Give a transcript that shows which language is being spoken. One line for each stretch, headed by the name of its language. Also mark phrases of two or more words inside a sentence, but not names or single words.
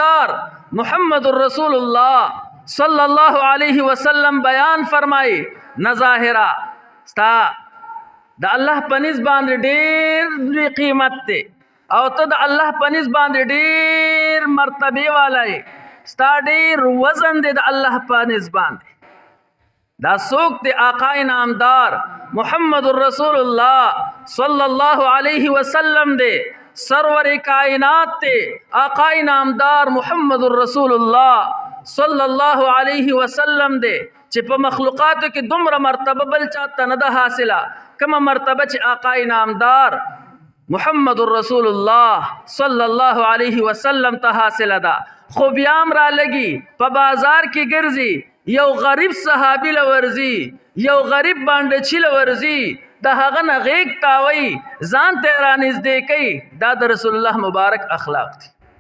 Pashto: نامدار محمد الرسول الله
Arabic: صلی الله علیه وسلم
Pashto: بیان فرمای نه ظاهرا ستا د الله پنځ باندې ډېر قیمت دی او ته د الله پنځ باندې ډېر مرتبه والای ستا ډېر وزن دی د الله پنځ باندې دا څوک دی آقا نامدار محمد رسول الله
Arabic: صلی الله علیه وسلم
Pashto: دی سرور کائنات تے آقا نامدار محمد رسول اللہ
Arabic: صلی اللہ علیہ وسلم
Pashto: دے چې په مخلوقاتو کې دومره مرتبه بل چاته نه ده حاصله کومه مرتبه چې آقا نامدار محمد رسول الله
Arabic: صلی الله علیه وسلم
Pashto: ته حاصله ده خو بیا هم را لګي په بازار کې ګرځي یو غریب صحابي لورځي یو غریب باندې چې لورځي د هغه نه غیږ تاوي ځان ته رانږدې کوي دا د رسول الله مبارک اخلاق دي